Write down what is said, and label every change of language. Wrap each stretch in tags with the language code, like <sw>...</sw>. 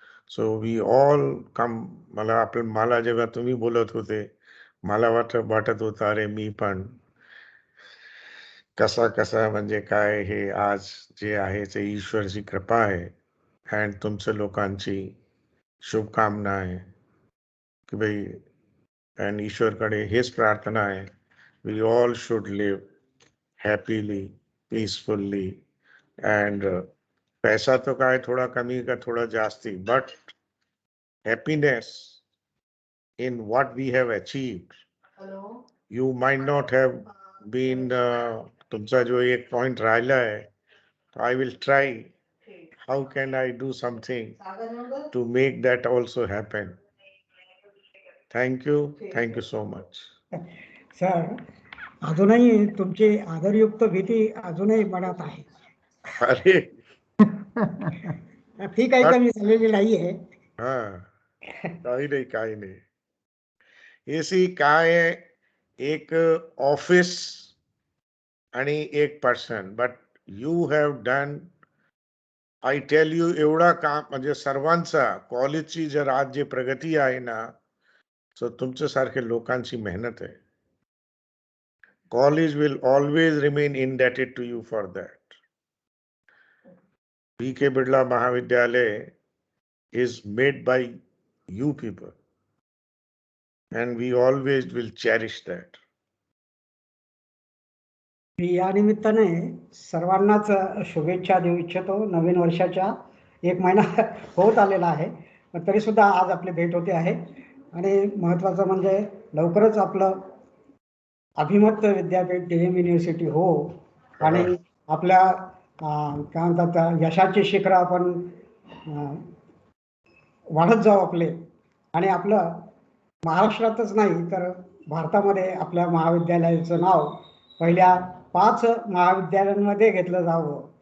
<mr>So we all come. मला जेव्हा तुम्ही बोलत होते, मला वाटत होतं अरे मी पण कसा म्हणजे काय, हे आज जे आहे ते ईश्वरची कृपा आहे अँड तुमच्या लोकांची शुभकामना आहे की भाई, अँड ईश्वरकडे हेच प्रार्थना आहे,</mr> <en>We all should live happily, peacefully.</en> <mr>And पैसा तो काय थोडा कमी का थोडा जास्ती,</mr> <en>But happiness in what we have achieved. You might not have been</en> <mr>तुमचा जो एक पॉइंट राहिला आहे,</mr> <en>I will try how can I do something to make that also happen. Thank you so much.</en> <mr>Sir, अजूनही तुमची आदरयुक्त भीती अजूनही मनात आहे. अरे ती काही कमी झालेली नाहीये. हा, काही नाही. एसी काय आहे, एक ऑफिस आणि एक person,</mr> <en>but you have done, I tell you,</en> <mr>एवढा काम म्हणजे सर्वांचा कॉलेजची जर आज जे प्रगती आहे ना, सो तुमच्यासारखे लोकांची मेहनत आहे.</mr> <en>College will always remain indebted to you for that. K Birla महाविद्यालय is made by you people, and we always will cherish that.</en> <mr>मी या निमित्ताने सर्वांनाच शुभेच्छा देऊ इच्छितो. नवीन वर्षाच्या 1 महिना होत आलेला आहे, पण तरी सुद्धा आज आपली भेट होते आहे. आणि महत्त्वाचं म्हणजे लवकरच आपलं अभिमत विद्यापीठ डीएम युनिव्हर्सिटी हो, आणि आपल्या काय म्हणतात यशाची शिखरं आपण वाढत जाऊ आपले, आणि आपलं महाराष्ट्रातच नाही तर भारतामध्ये आपल्या महाविद्यालयाचं नाव पहिल्या 5 महाविद्यालयांमध्ये घेतलं जावं.</mr>